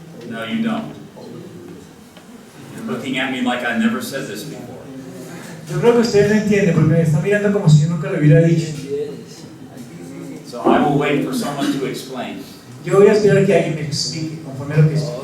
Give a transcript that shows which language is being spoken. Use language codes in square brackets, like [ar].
[en] No, you don't. You're looking at me like I never said this before. [es] Yo creo que ustedes no entienden porque me están mirando como si yo nunca lo hubiera dicho. [en] So I will wait for someone to explain, [es] Yo voy a esperar que alguien me explique conforme a lo que explique.